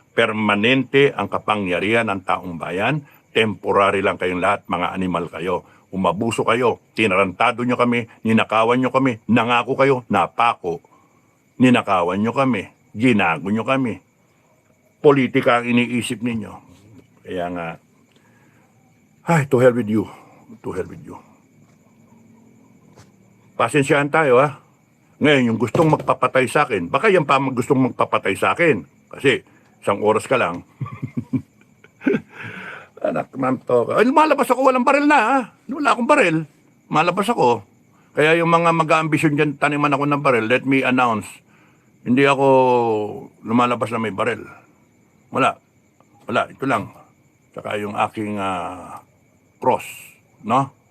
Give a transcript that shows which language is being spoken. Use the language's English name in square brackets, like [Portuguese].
[Filipino] Permanente ang kapangyarihan ng taong bayan. Temporary lang kayong lahat, mga animal kayo. Umabuso kayo, tinarantado nyo kami, ninakawan nyo kami, nangako kayo, napako. Ninakawan nyo kami, ginago nyo kami. Politika ang iniisip ninyo. Kaya nga, [English] to hell with you. To hell with you. [Filipino] Pasensyahan tayo ha. Ngayon, yung gustong magpapatay sa akin, baka yan pa gustong magpapatay sa akin. Kasi, isang oras ka lang. Anak, ma'am to. Ay, lumalabas ako, walang baril na, ha? Wala akong baril. Malabas ako. Kaya yung mga mag-aambisyon dyan, taniman ako ng baril, [English] let me announce, [Filipino] hindi ako lumalabas na may baril. Wala. Wala, ito lang. Tsaka yung aking cross, no?